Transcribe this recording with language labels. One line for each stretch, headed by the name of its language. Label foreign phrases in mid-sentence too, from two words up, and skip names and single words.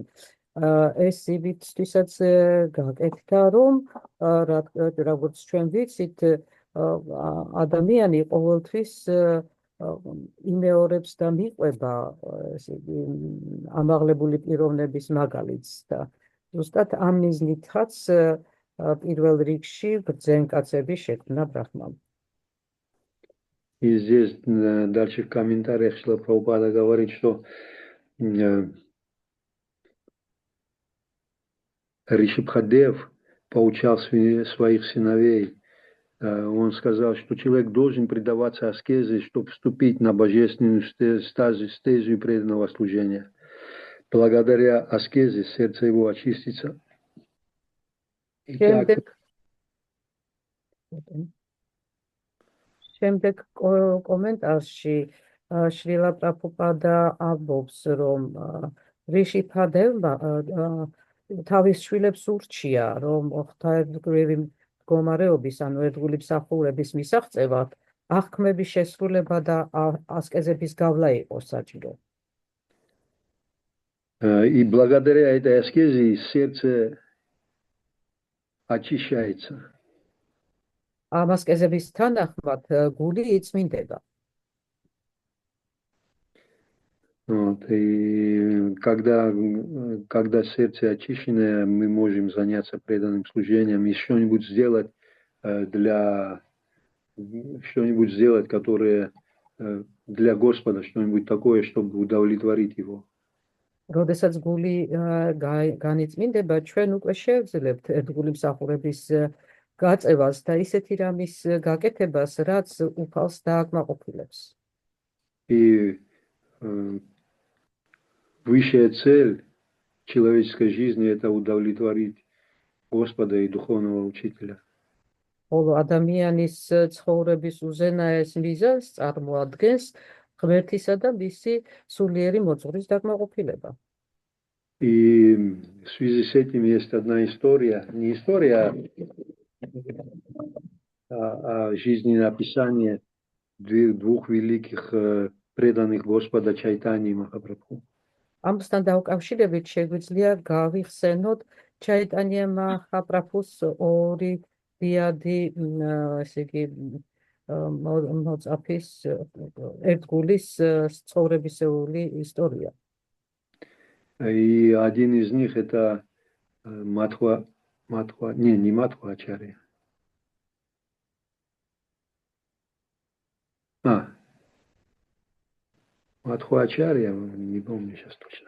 Georgian: ეს იმისთვისაც გაკეთდა, რომ როგორც ჩვენ ვიცით, ადამიანი ყოველთვის იმეორებს და მიყვება ამაღლებული პიროვნების მაგალითს და ზუსტად ამ მიზნითაც პირველ რიგში ბრძენ კაცები შექმნა ბრაჰმამ.
Russian: И здесь дальше в комментариях Шрила Прабхупада говорит, что Ришабхадев поучал своих сыновей. Он сказал, что человек должен предаваться аскезе, чтобы вступить на божественную стезию преданного служения. Благодаря аскезе сердце его очистится.
Georgian: შემდეგ კომენტარში შრილა პრაბჰუპადა ამბობს, რომ რიშიბჰადევმა თავის შვილებს ურჩია, რომ ღვთაებრივი მდგომარეობის, ანუ ერთგული მსახურების მისაღწევად აღქმების შესრულება და ასკეზების გავლა იყოს საჭირო.
Russian: И благодаря этой аскезе сердце очищается.
Georgian: Ამ ასკეზების თანახმად გული იწმინდება.
Russian: Вот, и когда сердце очищенное, мы можем заняться преданным служением и что-нибудь сделать, которое для Господа, что-нибудь такое, чтобы удовлетворить Его.
Georgian: როდესაც გული განიწმინდება, ჩვენ უკვე შევძლებთ ერთგული მსახურების გაწევას და ისეთი რამის გაკეთებას, რაც უფალს დააკმაყოფილებს.
Russian: И высшая цель человеческой жизни – это удовлетворить Господа и духовного учителя.
Georgian: Όλο ადამიანის ცხოვრების უზენაეს მიზანს წარმოადგენს ღმერთისა და მისი სულიერი მოძღვრის დაკმაყოფილება.
Russian: И в связи с этим есть одна история, не история, а жизненное описание двух великих преданных Господа Чайтани и Махапрабху.
Georgian: Ამასთან დაკავშირებით შეგვიძლია გავიხსენოთ ჩაიტანია მაჰაპრაბჰუს ორი დიადი, ესე იგი მოწაფის ერთგულის ცხოვრებისეული ისტორია.
Russian: И один из них это не Матхва Ачарья. Матхва Ачарья, не помню сейчас точно.